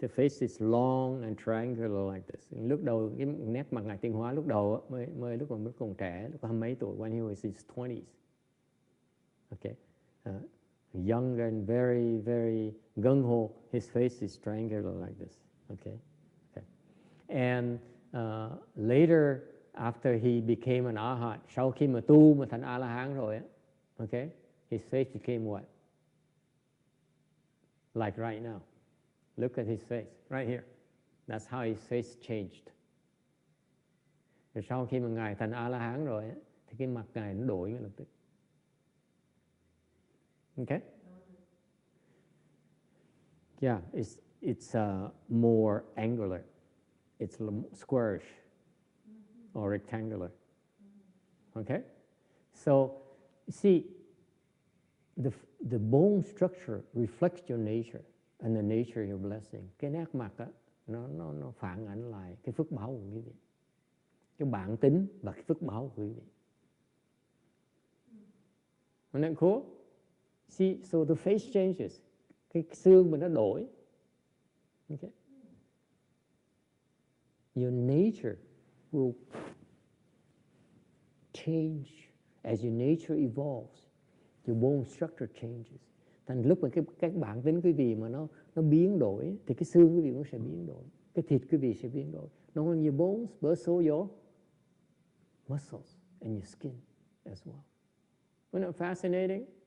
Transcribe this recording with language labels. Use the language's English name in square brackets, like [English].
[English] The face is long and triangular like this. [Vietnamese] Lúc đầu cái nét mặt ngài Tiên Hóa lúc đầu mới lúc còn trẻ, lúc có mấy tuổi, [English] when he was in his 20s. Okay, young and very very gung ho. His face is triangular like this. Okay, and later after he became an arhat, [Vietnamese] sau khi mà tu mà thành a la hán rồi, [English] okay, his face became what? Like right now. Look at his face, right here. That's how his face changed. [Vietnamese] Rồi sau khi mà ngài thành a la hán rồi, thì cái mặt ngài nó đổi ngay lập tức. [English] Okay? Yeah, it's more angular. It's squarish or rectangular. Okay? So, you see, the bone structure reflects your nature and the nature of your blessing. [Vietnamese] Cái nét mặt á, nó phản ánh lại cái phước báo của quý vị. Cái bản tính và cái phước báo của quý vị. [English] Isn't that cool? See, so the face changes. [Vietnamese] Cái xương mình nó đổi. [English] Okay? Your nature will change as your nature evolves. Your bone structure changes. [Vietnamese] Thành lúc mà cái bản tính quý vị mà nó biến đổi, thì cái xương quý vị cũng sẽ biến đổi, cái thịt quý vị sẽ biến đổi. [English] Not only your bones, but also your muscles and your skin as well. Isn't that fascinating?